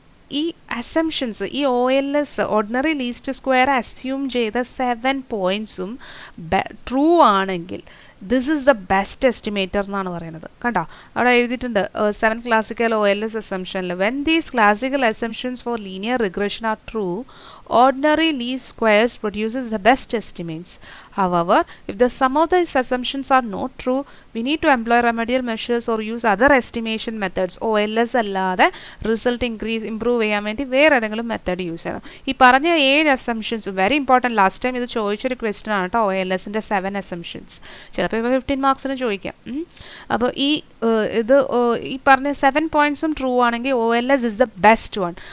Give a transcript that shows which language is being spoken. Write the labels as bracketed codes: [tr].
[ml] ഈ അസംഷൻസ്, ഈ OLS ordinary least square assume ചെയ്ത 7 പോയിൻറ്റ്സും ട്രൂ ആണെങ്കിൽ [en] this is the best estimator [ml] എന്നാണ് പറയുന്നത്. കണ്ടോ, അവിടെ എഴുതിയിട്ടുണ്ട് 7 classical OLS അസംഷനിൽ, [en] When these classical assumptions for linear regression are true, ordinary least squares produces the best estimates. However, if the sum of these assumptions are not true, we need to employ remedial measures or use other estimation methods. [ml] OLS അല്ലാതെ result improve ചെയ്യാൻ വേണ്ടി വേറെ ഏതെങ്കിലും method use ചെയ്യണം. ഈ പറഞ്ഞ 7 assumptions very important. Last time ഇത് ചോദിച്ചൊരു ക്വസ്റ്റ്യൻ ആണ് കേട്ടോ, OLSൻ്റെ 7 അസംഷൻസ്. ചിലപ്പോൾ ഇപ്പോൾ 15 മാർക്സിന് ചോദിക്കാം. അപ്പോൾ ഈ പറഞ്ഞ 7 പോയിൻറ്റ്സും ട്രൂ ആണെങ്കിൽ [en] OLS is the best one.